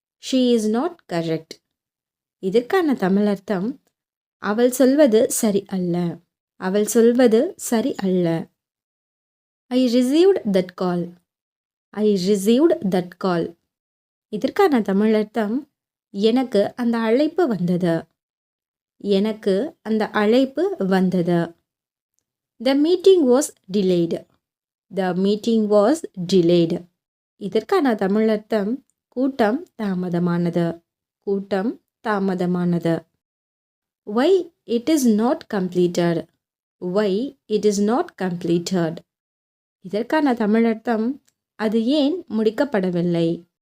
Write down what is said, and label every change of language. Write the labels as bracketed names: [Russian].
[English] She is not correct. [Tamil] இதற்கான தமிழ் அர்த்தம் அவள் சொல்வது சரி அல்ல. அவள் சொல்வது சரி அல்ல. [English] I received that call. I received that call. [Tamil] இதற்கான தமிழ் அர்த்தம் எனக்கு அந்த அழைப்பு வந்தது. எனக்கு அந்த அழைப்பு வந்தது. [English] The meeting was delayed. The meeting was delayed. [Tamil] இதற்கான தமிழ் அர்த்தம் கூட்டம் தாமதமானது. கூட்டம் தாமதமானது. [English] Why it is not completed. Why it is not completed. [Tamil] இதற்கான தமிழ் அர்த்தம் அது ஏன் முடிக்கப்படவில்லை.